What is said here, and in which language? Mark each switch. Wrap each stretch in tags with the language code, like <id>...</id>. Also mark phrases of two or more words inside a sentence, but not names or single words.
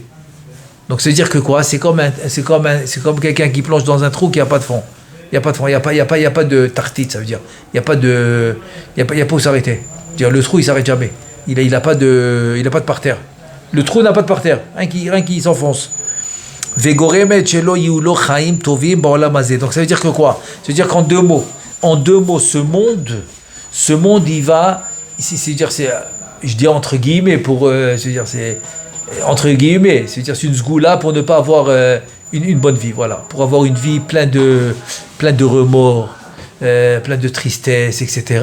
<fr>Donc c'est-à-dire que quoi? C'est comme quelqu'un qui plonge dans un trou qui n'a pas de fond. Il n'y a pas de tartite, ça veut dire. Il n'y a pas où s'arrêter. Dire le trou il s'arrête jamais. Il n'a pas de parterre. Le trou n'a pas de parterre, rien qui s'enfonce.</fr> <he>וגורמת שלא יהיו לו חיים טובים בעולם הזה.</he> <fr>Donc ça veut dire que quoi? Ça veut dire qu'en deux mots, ce monde, il va, ici, c'est-à-dire, je dis entre guillemets, c'est-à-dire, c'est entre guillemets, c'est-à-dire, c'est une zgoula pour ne pas avoir une bonne vie, voilà, pour avoir une vie pleine de remords, plein de tristesse, etc.</fr>